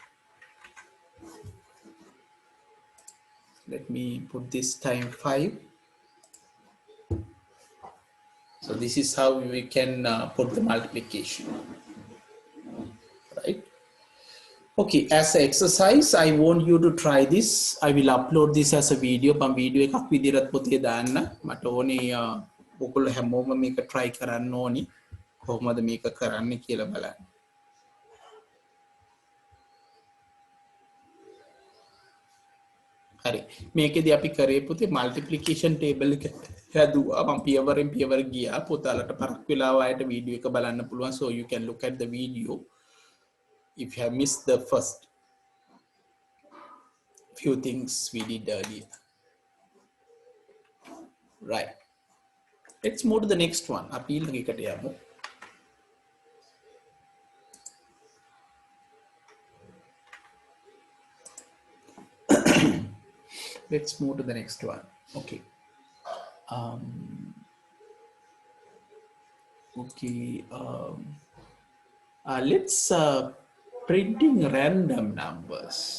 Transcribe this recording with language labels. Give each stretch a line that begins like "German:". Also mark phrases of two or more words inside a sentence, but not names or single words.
English: Let me put this time 5. So this is how we can put the multiplication, right? Okay, as an exercise, I want you to try this. I will upload this as a video.
Sinhala: Pam video එකක් විදිහට පොතේ දාන්න. මට ඕනේ ඔයගොල්ලෝ හැමෝම මේක try කරන්න ඕනි. කොහොමද මේක කරන්න කියලා බලන්න. හරි. මේකෙදි අපි කරේ පුතේ multiplication table එක හැදුවා. මම පියවරෙන් පියවර ගියා. පුතාලට පරක් වෙලාව ආයෙත් වීඩියෝ එක බලන්න පුළුවන්.
English: So you can look at the video if you have missed the first few things we did earlier. Right. Let's move to the next one.
Sinhala: අපි ඊළඟ එකට යමු.
English: Let's move to the next one. Okay. Let's printing random numbers.